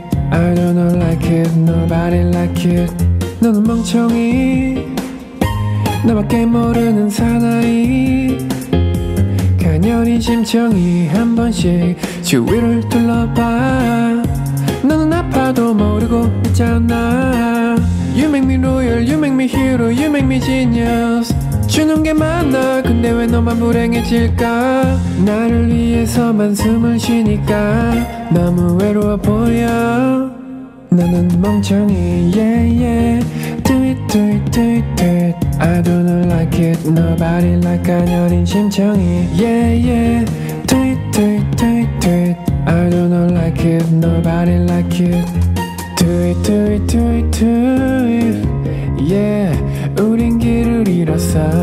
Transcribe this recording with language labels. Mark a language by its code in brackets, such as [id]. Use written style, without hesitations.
[en] I don't like it, nobody like it. [ko] 너는 멍청이, 너밖에 모르는 사나이. 가녀린 심청이 한 번씩 주위를 둘러봐. 너는 아파도 모르고 있잖아. [en] You make me royal, you make me hero, you make me genius. [ko] 주는 게 많아, 근데 왜 너만 불행해질까. 나를 위해서만 숨을 쉬니까 너무 외로워 보여. 너는 멍청이, [en] yeah, yeah. Do it, do it, do it, do it. I don't like it, nobody like [ko] 가녀린 심청이, [en] yeah, yeah. Do it, do it, do it, do it. I don't like it, nobody like it. Do it, do it, do it, do it. [ko] Yeah, 우린 길을 잃었어.